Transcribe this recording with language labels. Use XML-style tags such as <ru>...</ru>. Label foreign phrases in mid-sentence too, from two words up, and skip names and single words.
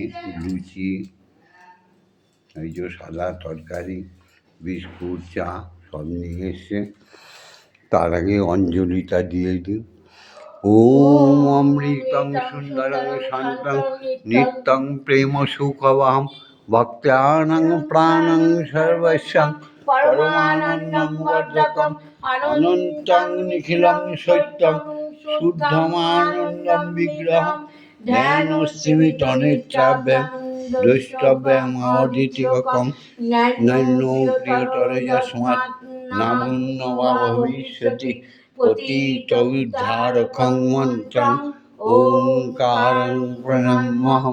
<bn>লুচি, এই যে সাদা তরকারি, বিস্কুট, চা সব নিয়ে এসছে। তার আগে অঞ্জলিটা দিয়ে দিই।</bn> <sa>ওম অমৃতং সুন্দরং শান্তং নিত্যং প্রেম সুখবাম ভক্তানাং প্রাণং সর্বস্বং পরমানন্দং বর্ধকম অনন্তং নিখিলং সত্যং শুদ্ধমানন্দং বিগ্রহম ধ্যানস্মিতনেত্রাভ্যাং দ্রষ্টব্যাং অদ্বিতীয়কম নৈনো প্রিয়তরে যস্মাৎ নামুন্ন বা ভবিষ্যতি পতিতোদ্ধারকং মন্ত্রং ওঙ্কারং প্রণমাম্যহম।</sa>